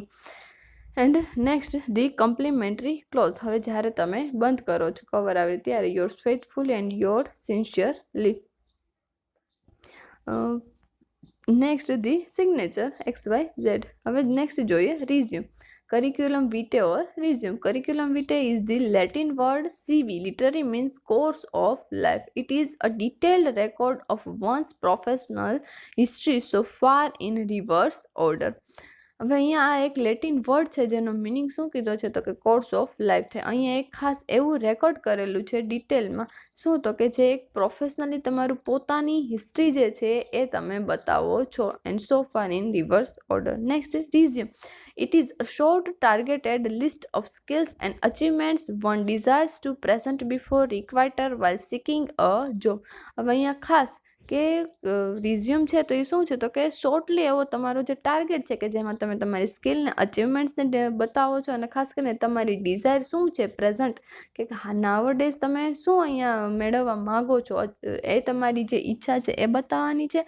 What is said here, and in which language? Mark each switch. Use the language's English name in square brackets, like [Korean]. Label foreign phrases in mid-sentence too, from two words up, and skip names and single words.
[English] and next the complimentary close, [Gujarati] હવે જ્યારે તમે બંધ કરો છો કવર આવે ત્યારે [English] your faithful and your sincerely. next the signature XYZ, [Gujarati] હવે નેક્સ્ટ જોઈએ રિઝ્યુમ. [Latin] Curriculum vitae [English] or resume. [Latin] Curriculum vitae [English] is the Latin word CV, literally means course of life. It is a detailed record of one's professional history so far in reverse order. [Gujarati] હવે અહીંયા આ એક લેટિન વર્ડ છે જેનો મિનિંગ શું કીધો છે તો કે [English] course of life [Gujarati] છે. અહીંયા એક ખાસ એવું રેકોર્ડ કરેલું છે ડિટેલમાં, શું તો કે જે એક પ્રોફેશનલી તમારું પોતાની હિસ્ટ્રી જે છે એ તમે બતાવો છો. [English] and so far in reverse order. next resume. It is a short targeted list of skills and achievements one desires to present before recruiter while seeking a job. [Gujarati] હવે અહીંયા ખાસ કે રિઝ્યુમ છે તો એ શું છે તો કે શોર્ટલી એવો તમારો જે ટાર્ગેટ છે કે જેમાં તમે તમારી સ્કિલને અચીવમેન્ટ્સને બતાવો છો, અને ખાસ કરીને તમારી ડિઝાયર શું છે પ્રેઝન્ટ, કે નાવડેઝ તમે શું અહીંયા મેળવવા માગો છો, એ તમારી જે ઈચ્છા છે એ બતાવવાની છે.